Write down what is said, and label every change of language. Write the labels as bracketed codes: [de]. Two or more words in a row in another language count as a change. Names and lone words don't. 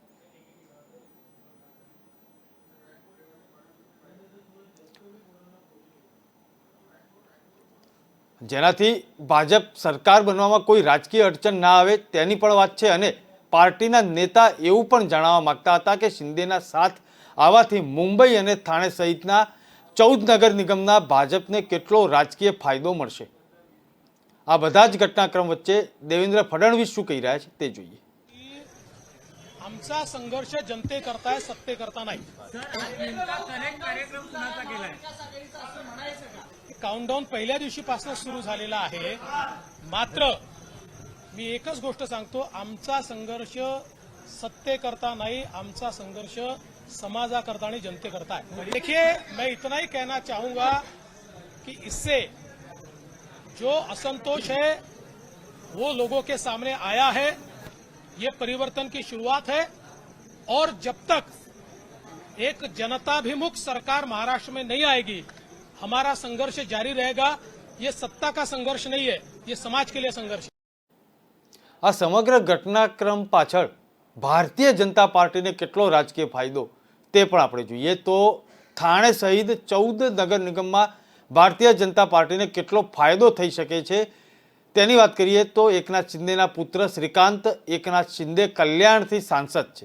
[gu] જેનાથી ભાજપ સરકાર બનવામાં કોઈ રાજકીય અડચણ ના આવે તેની પણ વાત છે અને પાર્ટીના નેતા એવું પણ જાણવા માંગતા હતા કે શિંદેના સાથ આવવાથી મુંબઈ અને થાણે સહિતના 14 નગર નિગમના ભાજપને કેટલો રાજકીય ફાયદો મળશે। આ બધા જ ઘટનાક્રમ વચ્ચે દેવેન્દ્ર ફડણવીસ શું કહી રહ્યા છે તે જોઈએ। [mr] आमचा संघर्ष जनतेकरता आहे, सत्तेकरता नाही। काउंटडाऊन पहिल्या दिवशीपासून सुरू झालेला आहे। मात्र मी एकच गोष्ट सांगतो, आमचा संघर्ष सत्तेकरता नाही, आमचा संघर्ष समाजाकरता आणि जनतेकरता है। [hi] देखिए, मैं इतना ही कहना चाहूंगा कि इससे जो असंतोष है वो लोगों के सामने आया है। ये परिवर्तन की शुरुआत है, और जब तक एक जनताभिमुख सरकार महाराष्ट्र में नहीं आएगी हमारा संघर्ष जारी रहेगा। ये सत्ता का संघर्ष नहीं है, ये समाज के लिए संघर्ष है। [gu] આ સમગ્ર ઘટનાક્રમ પાછળ ભારતીય જનતા પાર્ટીને કેટલો રાજકીય ફાયદો તે પણ આપણે જોઈએ તો થાણે સહિત 14 નગર નિગમમાં ભારતીય જનતા પાર્ટીને કેટલો ફાયદો થઈ શકે છે તેની વાત કરીએ તો એકનાથ શિંદેના પુત્ર શ્રીકાંત એકનાથ શિંદે કલ્યાણથી સાંસદ છે।